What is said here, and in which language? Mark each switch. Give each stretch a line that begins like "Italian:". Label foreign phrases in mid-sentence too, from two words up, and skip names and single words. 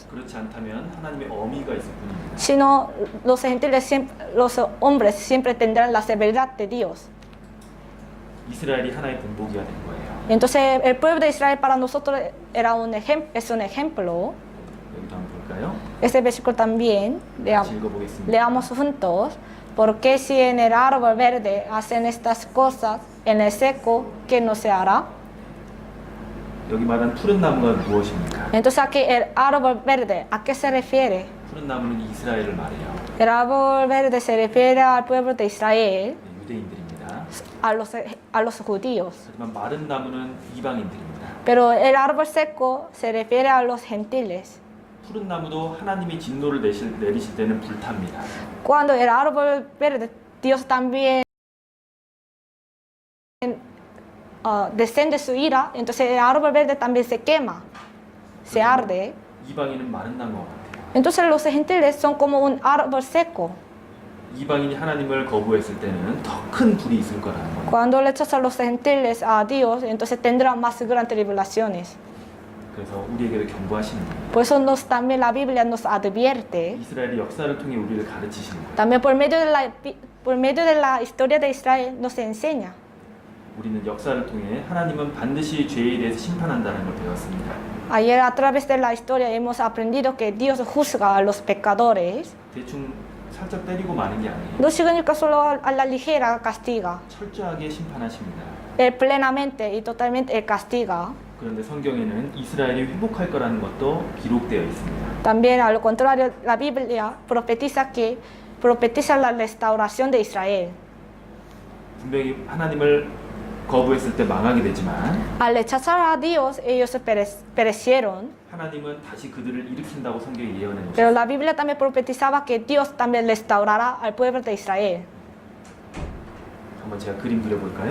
Korean: 그렇지 않다면 하나님의 어미가 있을 뿐입니다.
Spanish: Sino los gentiles, los hombres siempre tendrán la severidad de Dios.
Korean: 이스라엘이 하나의 본보기가 된 거예요.
Spanish: Entonces el pueblo de Israel para nosotros es un ejemplo.
Korean: 여기도 한번 볼까요?
Spanish: Este versículo también
Korean: 같이 읽어보겠습니다.
Spanish: leamos juntos. Porque si en el árbol verde hacen estas cosas, en el seco, ¿qué no se hará?
Korean: 여기 말한 푸른 나무가 무엇입니까?
Spanish: Entonces aquí el árbol verde, ¿a qué se refiere?
Korean: 푸른 나무는 이스라엘을 말해요.
Spanish: El árbol verde se refiere al pueblo de Israel,
Korean: 네, 유대인들입니다.
Spanish: a los judíos.
Korean: 하지만 마른 나무는 이방인들입니다.
Spanish: Pero el árbol seco se refiere a los gentiles.
Korean: 푸른 나무도 하나님이 진노를 내리실 때는 불탑니다.
Spanish: Cuando el árbol verde, Dios también descende su ira, entonces el árbol verde también se quema, se arde.
Korean: 이방인은 마른 나무와 같아요.
Spanish: Entonces los gentiles son como un árbol seco.
Korean: 이방인이 하나님을 거부했을 때는 더 큰 불이 있을 거라는 거예요.
Spanish: Cuando rechazan los gentiles a Dios, entonces tendrán más grandes tribulaciones.
Korean: 그래서 우리에게도 경고하시는 거예요.
Spanish: Por eso también la Biblia nos advierte,
Korean: 이스라엘의 역사를 통해 우리를 가르치시는 거예요.
Spanish: también por medio de la historia de Israel nos enseña.
Korean: 우리는 역사를 통해 하나님은 반드시 죄에 대해서 심판한다는 걸 배웠습니다.
Spanish: Ayer a través de la historia hemos aprendido que Dios juzga a los pecadores.
Korean: 대충 살짝 때리고 마는 게 아니에요.
Spanish: No significa solo a la ligera castiga.
Korean: 철저하게 심판하십니다.
Spanish: Él plenamente y totalmente Él castiga.
Korean: 그런데 성경에는 이스라엘이 회복할 거라는 것도 기록되어 있습니다.
Spanish: También, al contrario, la Biblia profetiza la restauración de Israel.
Korean: 분명히 하나님을 거부했을 때 망하게 되지만
Spanish: Al rechazar a Dios, ellos perecieron.
Korean: 하나님은 다시 그들을 일으킨다고 성경에 예언해
Spanish: Pero
Korean: 놓으셨어요.
Spanish: la Biblia también profetizaba que Dios también restaurará al pueblo de Israel.
Korean: 한번 제가 그림 그려볼까요?